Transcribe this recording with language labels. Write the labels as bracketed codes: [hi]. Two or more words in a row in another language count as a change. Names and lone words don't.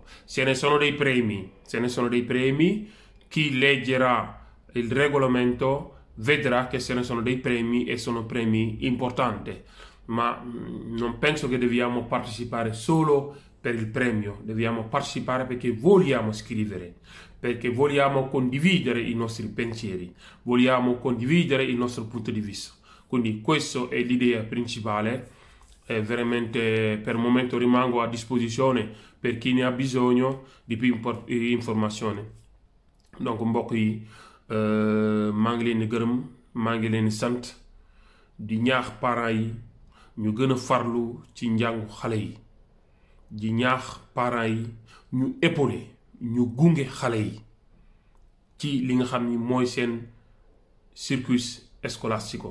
[it] Se ne sono dei premi, chi leggerà il regolamento vedrà che se ne sono dei premi e sono premi importanti, ma non penso che dobbiamo partecipare solo per il premio, dobbiamo partecipare perché vogliamo scrivere, perché vogliamo condividere i nostri pensieri, vogliamo condividere il nostro punto di vista. Quindi questa è l'idea principale. Veramente per il momento rimango a disposizione per chi ne ha bisogno di più informazioni. [wo] Donc mbokk yi maa ngi leen di gërëm, maa ngi leen di sant di ñaax parents yi ñu gën a farlu ci njàngu xale yi, di ñaax parents yi ñu épauler, ñu gunge xale yi ci li nga xam ni mooy seen [it] circuit scolastico.